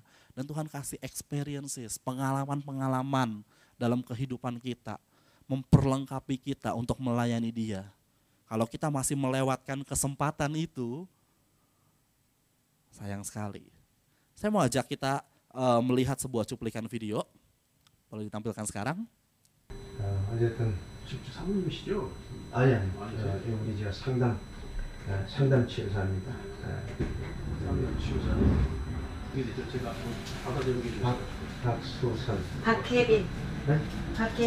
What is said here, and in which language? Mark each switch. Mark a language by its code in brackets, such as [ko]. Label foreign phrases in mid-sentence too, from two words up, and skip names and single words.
[id] Dan Tuhan kasih experiences, pengalaman-pengalaman dalam kehidupan kita. Memperlengkapi kita untuk melayani Dia. Kalau kita masih melewatkan kesempatan itu, sayang sekali. Saya mau ajak kita melihat sebuah cuplikan video. Boleh ditampilkan sekarang? [ko] 어쨌든 직접 사모님이시죠? 아니 아니죠. 여기 제가 상담 치료사입니다. 상담 치료사. 이게 제가 받아들이게 좀 박수선. 박혜빈. 네? 박혜빈.